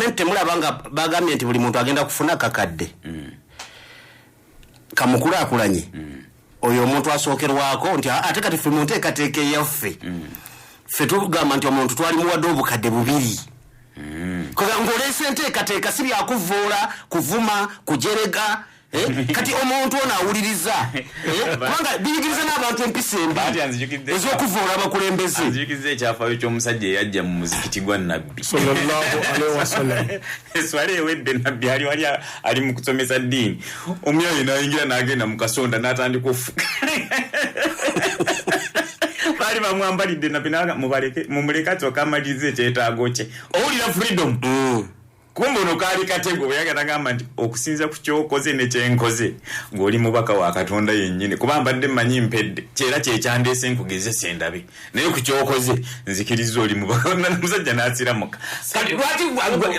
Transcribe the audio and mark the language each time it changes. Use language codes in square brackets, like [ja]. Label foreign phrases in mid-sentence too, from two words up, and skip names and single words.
[lg] nti temulaba nga bagambye nti buli muntu agenda kufuna kakadde kamukulaakulanye oyo omuntu asookerwako nti ate kati ffe munteekateeka eyaffe ffe tugamba nti omuntu twali muwadde obukadde bubiri ng'oleese enteekateeka si byakuvoola kuvuma kujerega kati omuntu ono awuliriza kubanga biyigiriza n'abantu empisa embi ez'okuvoola abakulembeze nzikiriza ekyafaayo ky'omusajja eyajja mu muzikiti gwa nabbi [ar] صلى الله عليه وسلم [lg] eswala ewedde nabbi wali ali mu kusomesa ddiini omyayi n'ayingira n'agenda mu kasonda n'atandika ofuka baali bamwambalidde nabbi mumuleke asooka amaliriza ekyetaago kye owulira freedom kumbe ono kaali katego bweyaga nagamba nti okusinza ku kyokoze ne kyenkoze ng'oli mubaka wa Katonda yennyini kuba mbadde mmanyi mpedde kyera kyekyandeese nkugezese endabe naye ku kyokoze nzikiriza oli mubaka musajja n'asiramuka kati lwaki